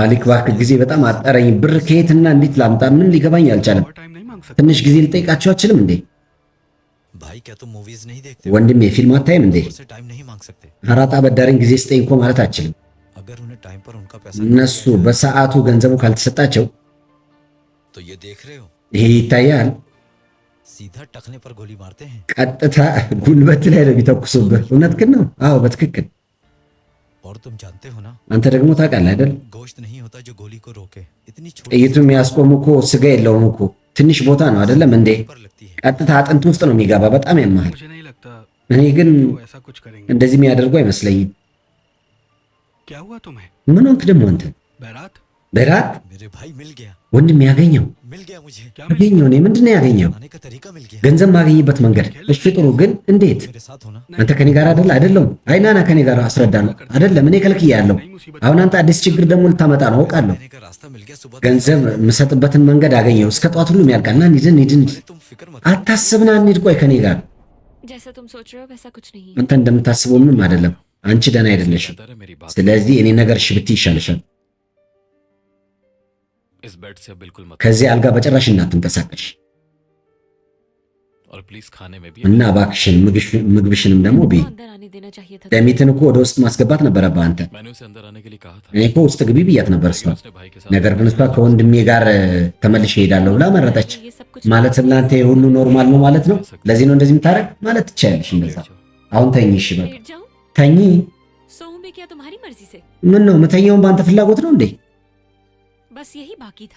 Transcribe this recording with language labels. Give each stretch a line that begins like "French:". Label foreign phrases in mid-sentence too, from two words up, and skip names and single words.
Amharic: ማሊክ እባክህ ጊዜ በጣም አጠረኝ ብር ከየትና እንዴት ላምጣ ምን ሊገባኝ አልቻለም
Hindi: और टाइम नहीं मांग सकते?
Amharic: ትንሽ ጊዜ ልጠይቃችሁ አችልም እንዴ
Hindi: भाई क्या तुम मूवीज नहीं देखते?
Amharic: ወንድሜ ፊልም አታይም እንዴ
Hindi: से टाइम नहीं मांग सकते?
Amharic: አራጣ በዳሪን ጊዜ ስጠኝ እኮ ማለት አችልም
Hindi: अगर उन्हें टाइम पर उनका पैसा
Amharic: እነሱ በሰዓቱ ገንዘቡ ካልተሰጣቸው
Hindi: तो ये देख रहे हो
Amharic: ይሄ ይታያል
Hindi: सीधा टखने पर गोली मारते हैं।
Amharic: ቀጥታ ጉልበት ላይ ነው የሚተኩሱብህ እውነት ግን ነው አዎ በትክክል
Hindi: और तुम जानते हो ना
Amharic: አንተ ደግሞ ታውቃለህ አይደል
Hindi: गोश्त नहीं होता जो गोली को रोके। इतनी छोटी
Amharic: ጥይቱ የሚያስቆም እኮ ስጋ የለውም እኮ ትንሽ ቦታ ነው አይደለም እንዴ
Hindi: पर लगती है।
Amharic: ቀጥታ አጥንት ውስጥ ነው የሚገባ በጣም ያማል
Hindi: मुझे नहीं लगता
Amharic: እኔ ግን
Hindi: वो ऐसा कुछ करेंगे।
Amharic: እንደዚህ የሚያደርጉ አይመስለኝም
Hindi: क्या हुआ तुम्हें?
Amharic: ምን ሆንክ ደግሞ አንተ
Hindi: बैरात?
Amharic: በራት
Hindi: मेरे भाई मिल गया
Amharic: ወንድም ያገኘው
Hindi: मिल गया मुझे। क्या मिला?
Amharic: ያገኘው እኔ ምንድን ነው ያገኘው
Hindi: आने का तरीका मिल गया।
Amharic: ገንዘብ ማገኝበት መንገድ እሺ ጥሩ ግን እንዴት
Hindi: मेरे साथ होना
Amharic: አንተ ከኔ ጋር አይደል አይደለም አይናና ከኔ ጋር አስረዳለሁ አይደለም እኔ ከልክያለሁ አሁን አንተ አዲስ ችግር ደግሞ ልታመጣ ነው አውቃለሁ
Hindi: आने का रास्ता मिल गया। सुबह
Amharic: ገንዘብ የምሰጥበትን መንገድ አገኘው እስከ ጠዋት ሁሉም ያልቃል ና እንሂድ እንሂድ እንሂድ
Hindi: तुम फिक्र मत
Amharic: አታስብና እንሂድ ቆይ ከኔ ጋር
Hindi: जैसा तुम सोच रहे हो वैसा कुछ नहीं है।
Amharic: አንተ እንደምታስበው ምንም አይደለም አንቺ ደህና አይደለሽም
Hindi: बेहतर है मेरी बात।
Amharic: ስለዚህ እኔ ነገር እሺ ብትይ ይሻልሻል
Hindi: इस बेड से अब बिल्कुल मत।
Amharic: ከዚህ አልጋ በጭራሽ እንዳትንቀሳቀሽ
Hindi: और प्लीज खाने में भी
Amharic: እና እባክሽን ምግብሽንም ደግሞ ብይ
Hindi: को अंदर आने देना चाहिए था।
Amharic: ደሚትን እኮ ወደ ውስጥ ማስገባት ነበረብህ አንተ
Hindi: मैंने उसे अंदर आने के लिए कहा था।
Amharic: እኔ እኮ ውስጥ ግቢ ብያት ነበር እሷ
Hindi: उसने भाई के साथ
Amharic: ነገር ግን እሷ ከወንድሜ ጋር ተመልሼ እሄዳለሁ ብላ መረጠች
Hindi: ये सब कुछ
Amharic: ማለት እናንተ የሁሉ ኖርማል ነው ማለት ነው ለዚህ ነው እንደዚህ የምታረግ ማለት ትችያለሽ እንደዛ አሁን ተኝ እሺ በቃ
Hindi: लेट जाऊं?
Amharic: ተኝ
Hindi: सोऊं मैं क्या तुम्हारी मर्जी से?
Amharic: ምን ነው የምተኛውን በአንተ ፍላጎት ነው እንዴ
Hindi: बस यही बाकी था।